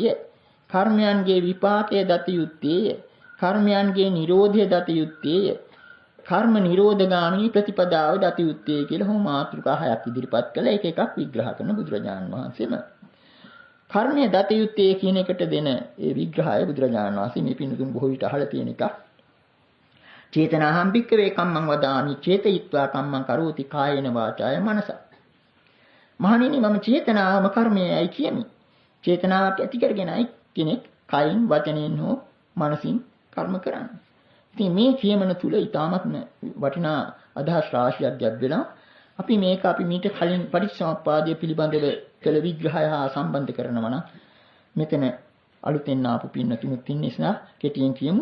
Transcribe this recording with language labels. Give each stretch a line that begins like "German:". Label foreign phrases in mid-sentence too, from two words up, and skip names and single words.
Sinhala: කර්මයන්ගේ විපාකයේ දත යුත්තේය. කර්මයන්ගේ නිරෝධය දත යුත්තේය. කර්ම නිරෝධගාමී ප්‍රතිපදාව දත යුත්තේ කියලා හොම මාතෘකා 6ක් ඉදිරිපත් කළා. එක එකක් විග්‍රහ කරන බුදුරජාණන් වහන්සේම. කර්මය දත යුත්තේ කියන එකට දෙන ඒ විග්‍රහය බුදුරජාණන් වහන්සේ මේ පින්තුන් බොහෝ විට අහලා තියෙන එකක්.
Pali: චේතනාහම් භික්ඛවේ කම්මං වදාමි චේතයිත්වා කම්මං කරෝති කායේන වාචාය මනස.
Sinhala: මහණෙනි මම චේතනාවම කර්මයයි කියමි. චේතනාවක් ඇති කරගෙනයි කෙනෙක් කයින් වචනෙන් හෝ මනසින් කර්ම කරන්නේ. ඉතින් මේ කියමන තුල ඊටාත්ම වටිනා අදහස් රාශියක් ගැබ්වෙලා අපි මේක මීට කලින් පටිච්චසමුප්පාදය පිළිබඳව කළ විග්‍රහය හා සම්බන්ධ කරනවා නම් මෙතන අලුතෙන් ආපු පින්නතුනුත් ඉන්න නිසා කෙටියෙන් කියමු.